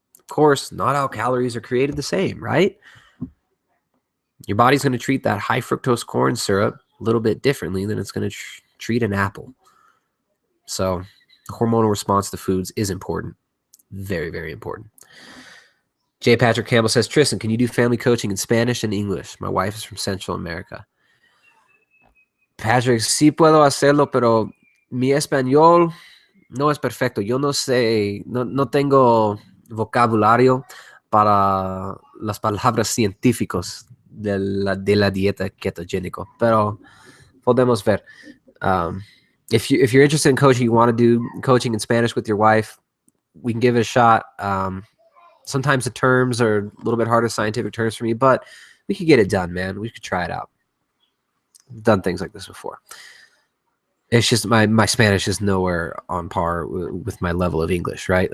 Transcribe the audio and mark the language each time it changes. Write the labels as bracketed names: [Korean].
[English] Of course, not all calories are created the same, right? Your body's going to treat that high fructose corn syrup a little bit differently than it's going to treat an apple. So the hormonal response to foods is important. Very, very important. J. Patrick Campbell says, Tristan, can you do family coaching in Spanish and English? My wife is from Central America. [Spanish] Patrick, sí puedo hacerlo, pero mi español no es perfecto. Yo no sé, no tengo vocabulario para las palabras científicas de la dieta ketogénico, pero podemos ver. [English] If you're interested in coaching, you want to do coaching in Spanish with your wife, we can give it a shot. Sometimes the terms are a little bit harder, scientific terms for me, but we could get it done, man. We could try it out. I've done things like this before. It's just my Spanish is nowhere on par with my level of English, right?